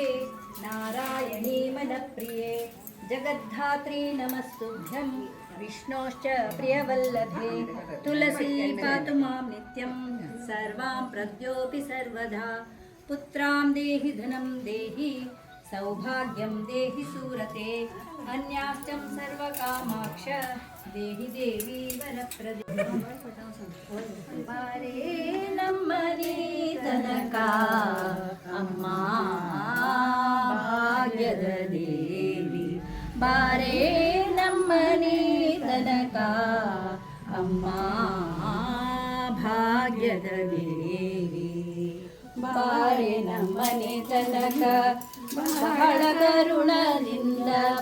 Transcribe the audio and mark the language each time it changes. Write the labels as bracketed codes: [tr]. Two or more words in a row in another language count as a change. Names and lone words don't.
[sa] नारायणी मनप्रिये जगद्धात्री नमस्तुभ्यं विष्णोश्च प्रियवल्लभे तुलसी पातु मां नित्यं सर्वां प्रद्योऽपि सर्वदा पुत्रां देहि धनं देहि सौभाग्यं देहि सूरते अन्याष्टं सर्वकामाक्ष देहि देवी वरप्रदे [kn] बारे नಮ್ಮನೆ ತನಕ ಅಮ್ಮ ಭಾಗ್ಯದ ದೇವಿ ಬಾರೆ ನಮ್ಮನೆ ತನಕ ಅಮ್ಮ ಭಾಗ್ಯದ ದೇವಿ ಬಾರೆ ನಮ್ಮನೆ ತನಕ ಬಹಳ ಕರುಣದಿಂದ